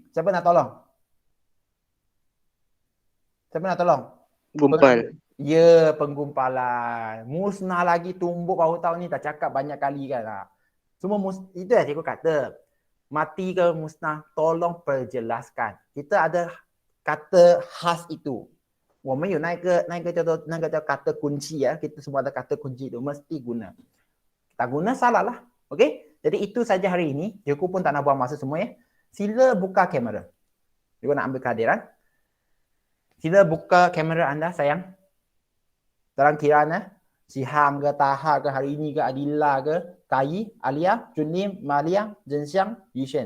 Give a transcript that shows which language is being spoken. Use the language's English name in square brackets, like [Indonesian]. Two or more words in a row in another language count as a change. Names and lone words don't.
[Malay] Siapa nak tolong? Siapa nak tolong? Gumpal. Ya, penggumpalan. Musnah lagi tumbuk baru tahu ni, dah cakap banyak kali kan. Semua itu yang cikgu kata. Mati ke musnah, tolong perjelaskan. Kita ada kata khas itu. [Chinese] 我们有那个叫 [Malay] kata kunci [Chinese] ya. [Malay] Kita semua ada kata kunci itu mesti guna. Tak guna salah lah. Okey? Jadi itu saja hari ini. Cikgu pun tak nak buang masa semua ya. Sila buka kamera. Cikgu nak ambil kehadiran. Sila buka kamera anda sayang. Dalam kiraan Sihang ke, Taha ke, hari ini ke, Adila ke, Kai, Alia, Junlim, Malia, Zhenxiang, Yushen.